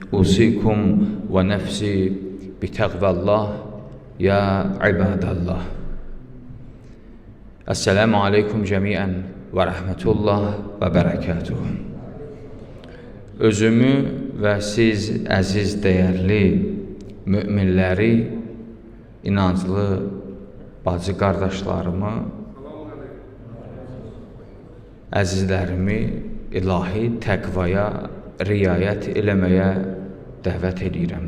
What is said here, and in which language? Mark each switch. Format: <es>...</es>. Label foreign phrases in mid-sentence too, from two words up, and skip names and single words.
<ar>أوصيكم ونفسي بتقوى الله يا عباد الله. السلام عليكم جميعا ورحمة الله وبركاته.</ar> <az>Özümü və siz əziz, dəyərli müminləri, inanclı bacı qardaşlarımı, əzizlərimi ilahi təqvaya riayət eləməyə dəvət edirəm.</az>